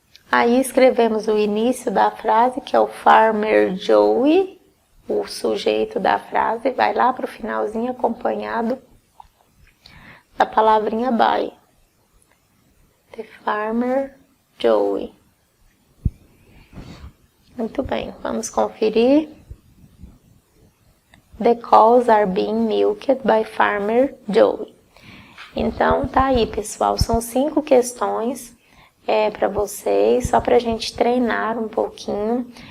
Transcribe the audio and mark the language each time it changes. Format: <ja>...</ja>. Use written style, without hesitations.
<pt>Aí escrevemos o início da frase, que é o Farmer Joey, o sujeito da frase, vai lá para o finalzinho acompanhado da palavrinha by.</pt> <en>The Farmer Joey.</en> <pt>Muito bem, vamos conferir.</pt> <en>The cows are being milked by Farmer Joey.</en> <pt>Então, tá aí, pessoal, são 5 questões para vocês, só para a gente treinar um pouquinho.</pt>